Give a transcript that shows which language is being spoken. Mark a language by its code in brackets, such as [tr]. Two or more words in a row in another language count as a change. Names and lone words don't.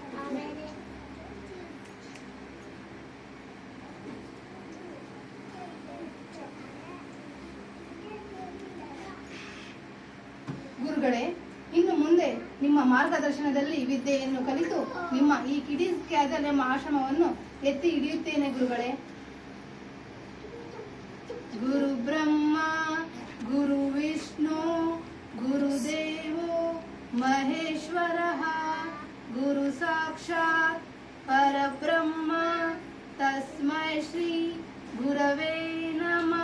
[kn] ಗುರುಗಳೇ, ಇನ್ನು ಮುಂದೆ ನಿಮ್ಮ ಮಾರ್ಗದರ್ಶನದಲ್ಲಿ ವಿದ್ಯೆಯನ್ನು ಕಲಿತು ನಿಮ್ಮ ಈ ಕಿಡೀಸ್ ಕ್ಯಾಸಲ್ ಎಂಬ ಆಶ್ರಮವನ್ನು ಎತ್ತಿ ಹಿಡಿಯುತ್ತೇನೆ ಗುರುಗಳೇ. [sa] ಗುರು ಬ್ರಹ್ಮ ಗುರು ವಿಷ್ಣು ಗುರುದೇವೋ ಮಹೇಶ್ವರ ಗುರು ಸಾಕ್ಷಾತ್ ಪರಬ್ರಹ್ಮ ತಸ್ಮೈ ಶ್ರೀ ಗುರವೇ ನಮಃ.